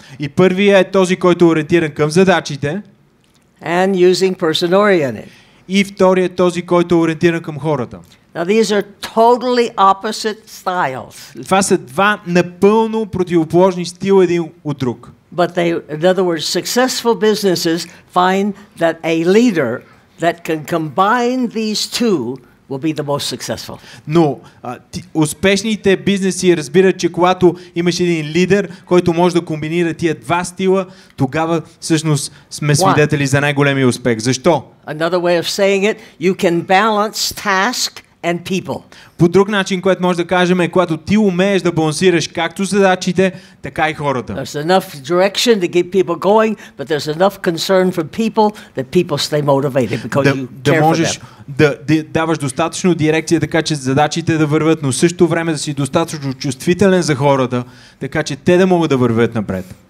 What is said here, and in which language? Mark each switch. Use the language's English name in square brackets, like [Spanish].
[Bulgarian] И първият е този, който е ориентиран към задачите. [English] And using person-oriented. [Bulgarian] И вторият е този, който е ориентиран към хората. [English] Now these are totally opposite styles. [Bulgarian] Това са два напълно противоположни стила един от друг. [English] But in other words, successful businesses find that a leader that can combine these two will be the most successful. [Bulgarian] Но успешните бизнеси разбират, че когато имаш един лидер, който може да комбинира тия два стила, тогава всъщност сме свидетели за най-големия успех. Защо? [English] Another way of saying it, you can balance task and people. [Bulgarian] По друг начин, което може да кажем е, когато ти умееш да балансираш както задачите, така и хората. [English] There's enough direction to keep people going, but there's enough concern for people that people stay motivated because you care for them. [Bulgarian] Да даваш достатъчно дирекция, така че задачите да вървят, но в същото време да си достатъчно чувствителен за хората, така че те да могат да вървят напред.